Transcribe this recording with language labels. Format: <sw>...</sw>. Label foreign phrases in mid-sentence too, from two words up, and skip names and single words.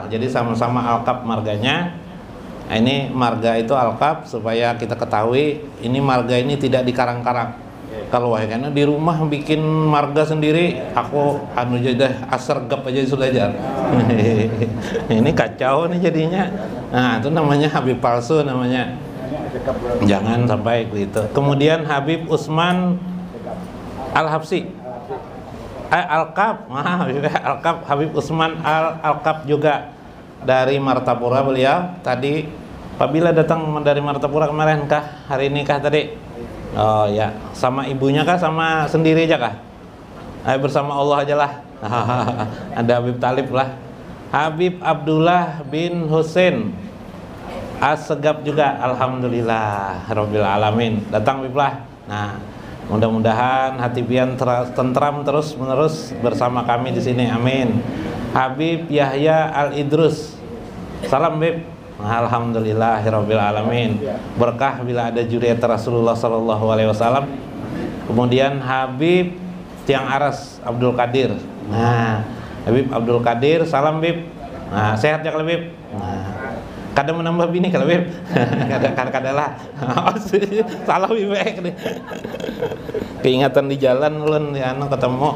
<id>Jadi sama-sama Al-Kaf marganya. Nah, ini marga itu Al-Kaf supaya kita ketahui ini marga ini tidak dikarang-karang.</id> <bjn>Kalau karena di rumah bikin marga sendiri, aku anu jadi Assegaf aja sudah jar.</bjn> <id>Ini kacau nih jadinya. Nah, itu namanya Habib palsu namanya. Jangan sampai gitu. Kemudian Habib Usman Al-Habsi. Al-Kaf, Al-Kaf Habib Usman Al-Kaf juga dari Martapura beliau.</id> <bjn>Tadi apabila datang dari Martapura kemarin kah? Hari ini kah tadi? Oh ya, sama ibunya kah? Sama sendiri aja kah? Bersama Allah aja lah. Ada Habib Talib lah. Habib Abdullah bin Hussein Assegaf juga.</bjn> <ar>الحمد لله رب العالمين.</ar> <bjn>Datang Habib lah. Nah, mudah-mudahan hati pian tentram terus menerus bersama kami di sini.</bjn> <id>Amin. Habib Yahya Al-Idrus. Salam Bib.</id> <ar>الحمد لله رب العالمين.</ar> <bjn>Berkah bila ada juriat</bjn> <ar>رسول الله صلى الله عليه وسلم.</ar> <id>Kemudian Habib Tiang Aras Abdul Qadir. Nah, Habib Abdul Qadir, salam Bib. Nah, sehat ya Bib.</id> <bjn>Nah, Kadang menambah bini kalau Beb. Kadang lah. Salah Beb. Keingatan di jalan ulun di anu ketemu.</bjn>